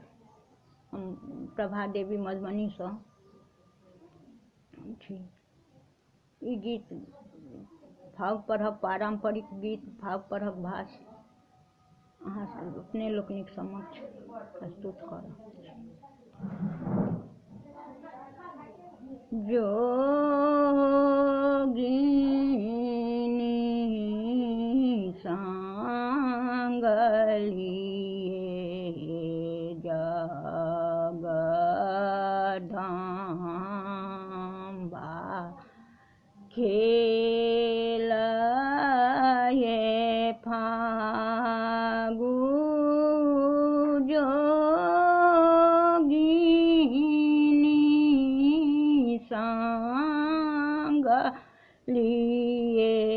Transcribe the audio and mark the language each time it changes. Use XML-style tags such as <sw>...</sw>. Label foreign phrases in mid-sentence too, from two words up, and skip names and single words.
<mai>हम प्रभा देवी मधुबनी से छी। ई गीत भाव पढ़ब पारंपरिक गीत भाव पढ़ब भाष अहाँ अपने लोकनिक समक्ष प्रस्तुत करब। जोगिनी संग लिए जगदम्बा खेलये फागु जोगिनी संग लिए</mai>